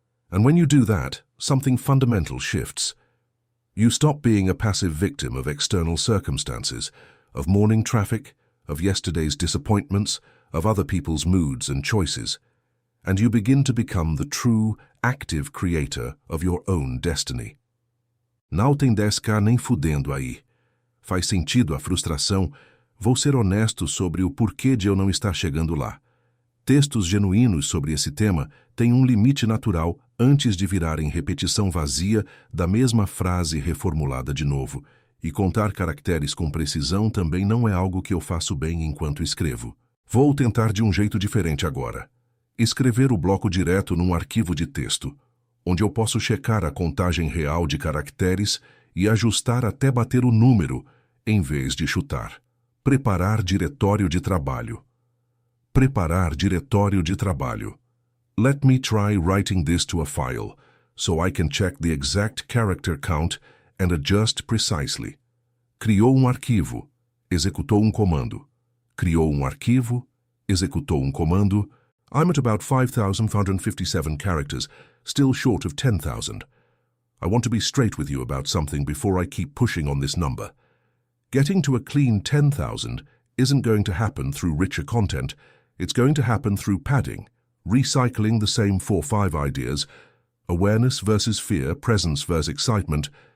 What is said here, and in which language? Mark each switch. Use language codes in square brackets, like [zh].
[en] And when you do that, something fundamental shifts. You stop being a passive victim of external circumstances, of morning traffic, of yesterday's disappointments, of other people's moods and choices, and you begin to become the true, active creator of your own destiny. [pt] Não tem 10k nem fudendo aí. Faz sentido a frustração. Vou ser honesto sobre o porquê de eu não estar chegando lá. Textos genuínos sobre esse tema têm um limite natural antes de virarem repetição vazia da mesma frase reformulada de novo, e contar caracteres com precisão também não é algo que eu faço bem enquanto escrevo. Vou tentar de um jeito diferente agora. Escrever o bloco direto num arquivo de texto, onde eu posso checar a contagem real de caracteres e ajustar até bater o número, em vez de chutar. Preparar diretório de trabalho. Preparar diretório de trabalho. [en] Let me try writing this to a file, so I can check the exact character count and adjust precisely. [pt] Criou um arquivo, executou um comando. Criou um arquivo, executou um comando. [en] I'm at about 5,557 characters, still short of 10,000. I want to be straight with you about something before I keep pushing on this number. Getting to a clean 10,000 isn't going to happen through richer content. It's going to happen through padding, recycling the same 4-5 ideas, awareness versus fear, presence versus excitement.